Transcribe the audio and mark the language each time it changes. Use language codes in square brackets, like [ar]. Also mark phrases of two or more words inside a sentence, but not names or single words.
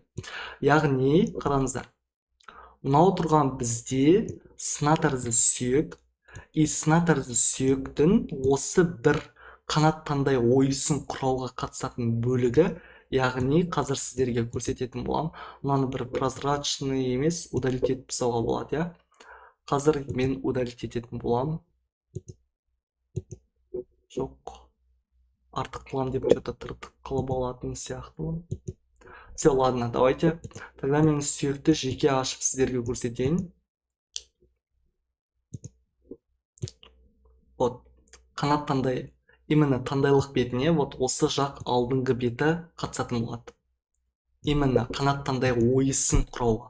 [kk] Яғни, қараңыздар, мынау тұрған бізде сына тәрізді сүйек, и сына тәрізді сүйектің осы бір қанаттандай ойысын құрауға қатысатын бөлігі, яғни қазір сіздерге көрсететін болам. Мынаны бір прозрачный емес, удалить етіп тастауға болады, Қазір мен удалить ететін болам. Жоқ. Артық қылам деп что-то тыртық қылып алатын сияқтымын. [ru] Все, ладно, давайте. [kk] Тогда мен сүйекті жеке ашып сіздерге көрсетейін. Вот, қанаттандай, именно таңдайлық бетіне вот осы жақ алдыңғы беті қатысатын болады. Именно қанаттандай ойысын құрауға.